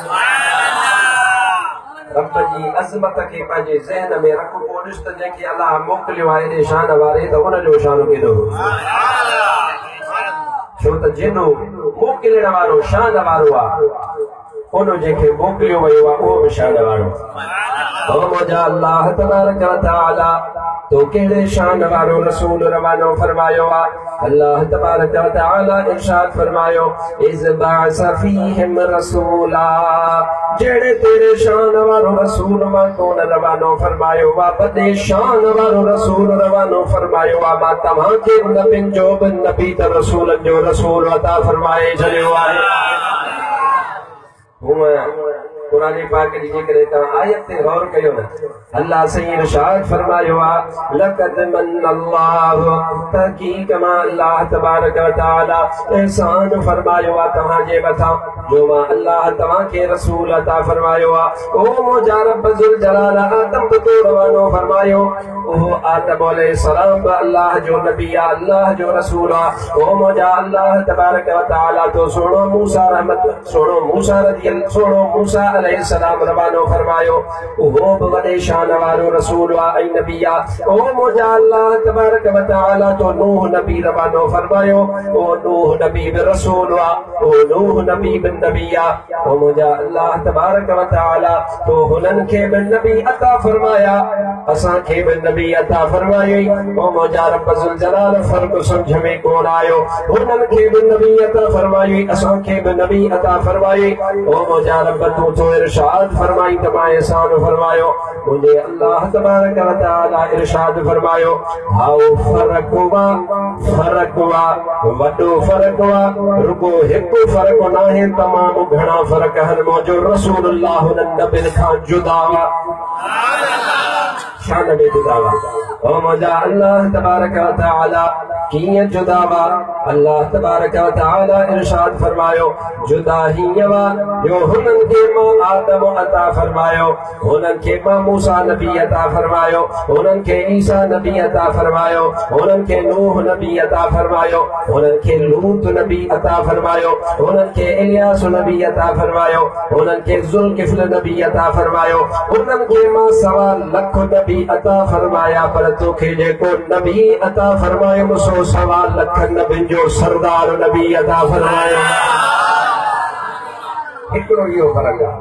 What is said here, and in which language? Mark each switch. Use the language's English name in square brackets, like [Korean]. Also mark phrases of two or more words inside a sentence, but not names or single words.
[Sindhi] रब जी अज़मत के पंहिंजे ज़हन में रख को ॾिस त जंहिंखे अलाह मोकिलियो आहे एॾे शान वारे त उन जो शान केॾो छो त जिनो मोकिलण वारो शान वारो आहे उन जंहिंखे मोकिलियो वियो आहे उहो बि शान वारो। ओ मुंहिंजा [Arabic] الله تبارك وتعالى [Sindhi] तो कहिड़े शान वारो रसूल रवानो फरमायो आहे। [Arabic] الله تبارك وتعالى [Sindhi] इरशाद फरमायो [Arabic] إذ بعث فيهم رسولا [Sindhi] जहिड़े तेरे शान वारो रसूल मां कोन रवानो फरमायो आहे बदे शान वारो रसूल रवानो फरमायो आहे मां तव्हांखे नबियुनि जो बि नबी त रसूलनि जो रसूल अता फरमाए छॾियो आहे। कुरान पाक जी जेकॾहिं तव्हां आयत ते गौर कयो न अल्लाह सही इरशाद फरमायो आहे [Arabic] لقد من الله [Sindhi] तहक़ीक़ मां [Arabic] الله تبارك وتعالى [Sindhi] एहसान फरमायो आहे तव्हांजे मथां जो मां अल्लाह तव्हांखे रसूल अता फरमायो आहे। ओ मुंहिंजा [Arabic] رب ذو الجلال [Sindhi] आदम तो रवानो फरमायो उहो आदम अलैहिस्सलाम बि अल्लाह जो नबी आहे अल्लाह जो रसूल आहे। ओ मुंहिंजा [Arabic] الله تبارك وتعالى [Sindhi] तो सोणो मूसा रहमत सोणो मूसा सोणो मूसा अलैहिस्सलाम रवानो फरमायो उहो बि वॾे शान वारो रसूल आहे ऐं नबी आहे। ओ मुंहिंजा [Arabic] الله تبارك وتعالى [Sindhi] तो नूह नबी रवानो फरमायो ओ नूह नबी बि रसूल आहे ओ नूह नबी बि नबी आहे। ओ मुंहिंजा [Arabic] الله تبارك وتعالى [Sindhi] तो हुननि खे बि नबी अता फरमाया असांखे बि नबी अता फरमायई। ओ मुंहिंजा [Arabic] رب ذو الجلال [Sindhi] फ़र्क़ सम्झ में कोन आयो हुननि खे बि नबी अता फरमायई असांखे बि नबी अता फरमायई। ओ मुंहिंजा रब तूं तो इरशाद फरमाई त मां एहसान फरमायो मुंहिंजे [Arabic] الله تبارك وتعالى [Sindhi] इरशाद फरमायो हाओ फ़र्क़ वा वॾो फ़र्क़ वा रुगो हिकु फ़र्क़ नाहे तमामु घणा फ़र्क़ आहिनि मुंहिंजो रसूलुल्लाह हुननि नबियुनि खां जुदा हुआ शान में जुदा हुआ। ओ मुंहिंजा [Arabic] الله تبارك وتعالى [Sindhi] कीअं जुदा हुआ [Arabic] الله تبارك وتعالى [Sindhi] इरशाद फरमायो जुदा हीअं हुआ जो हुननि खे मां आदम अता फरमायो हुननि खे मां मूसा नबी अता फरमायो हुननि खे ईसा नबी अता फरमायो हुननि खे नूह नबी अता फरमायो हुननि खे लूत नबी अता फरमायो हुननि खे इलियास नबी अता फरमायो हुननि खे ज़ुल्किफ्ल नबी अता फरमायो हुननि खे मां 1.25 लख नबी अता फरमाया पर तोखे जेको नबी अता फरमायो सो 1.25 लख नबियुनि जो सरदार नबी अता फरमायो हिकिड़ो इहो फ़र्क़ु आहे।